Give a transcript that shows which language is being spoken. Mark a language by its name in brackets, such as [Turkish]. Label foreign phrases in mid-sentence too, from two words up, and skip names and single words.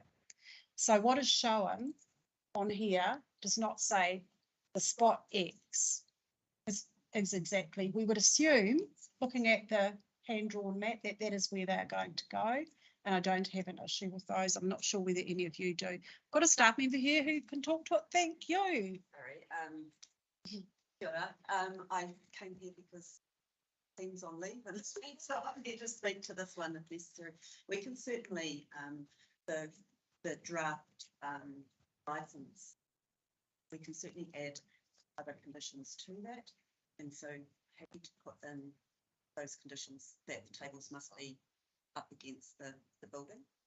[English] So what is shown on here does not say the spot X is exactly. We would assume, looking at the hand-drawn map, that that is where they're going to go. And I don't have an issue with those. I'm not sure whether any of you do. Got a staff member here who can talk to it. Thank you. Sorry, [Māori] kia ora. [English] I came here because team's on leave and so I'm here to speak to this one if necessary. We can certainly, the draft license, we can certainly add other conditions to that. And so happy to put in those conditions that the tables must be up against the building.